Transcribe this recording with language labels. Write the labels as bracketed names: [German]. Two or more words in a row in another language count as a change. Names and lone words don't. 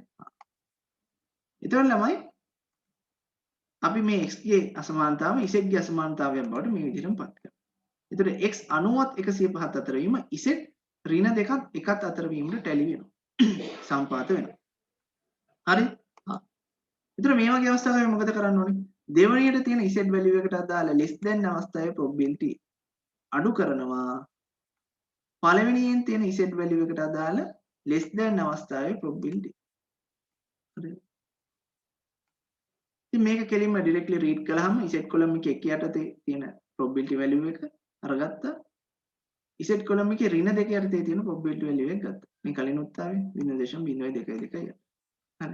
[Sinhala] එතකොට ළමයි අපි මේ x ගේ අසමානතාව z ගේ අසමානතාවයක් බවට මේ විදිහටම පත් කරනවා. එතකොට x 90ත් 105ත් අතර වීම z ඍණ දෙකත් එකත් අතර වීමට tally වෙනවා. සම්පාත වෙනවා. හරි? එතකොට මේ වගේ අවස්ථාවක මොකද කරන්න ඕනේ? දෙවණියට තියෙන [English] z value [Sinhala] එකට අදාළ [English] less than [Sinhala] අවස්ථාවේ probability අඩු කරනවා. පළවෙනියෙන් තියෙන [English] z value [Sinhala] එකට අදාළ [English] less than [Sinhala] අවස්ථාවේ probability. හරි. ඉතින් මේක කෙලින්ම [English] directly read [Sinhala] කළාම [English] z column [Sinhala] එකේ එක යටතේ තියෙන [English] probability value [Sinhala] එක අරගත්තා. [English] z column [Sinhala] එකේ ඍණ දෙක යටතේ තියෙන [English] probability value [Sinhala] එක ගත්තා. මේ කලින් උත්තරේ 0.022. හරි.